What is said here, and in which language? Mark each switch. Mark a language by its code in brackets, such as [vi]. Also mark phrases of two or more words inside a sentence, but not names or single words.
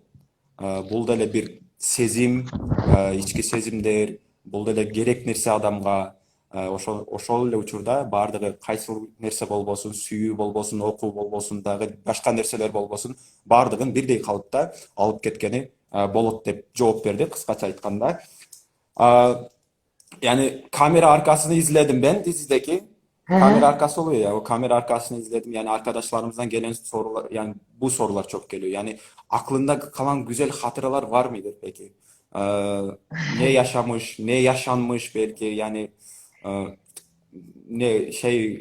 [ky] Бул деле бир сезим, ички сезимдер, бул деле керек нерсе адамга. Ошол эле учурда баардыгы кайсыл нерсе болбосун, сүйүү болбосун, окуу болбосун, дагы башка нерселер болбосун, баардыгын бирдей калыпта алып кеткени болот деп жооп берди кыскача айтканда. А, [tr] Yani kamera arkasını izledim ben dizideki. Hı hı. Kamera arkası oluyor ya. O kamera arkasını izledim. Yani arkadaşlarımızdan gelen sorular, yani bu sorular çok geliyor. Yani aklında kalan güzel hatıralar var mıdır peki? Ne yaşamış, ne yaşanmış belki yani e, ne şey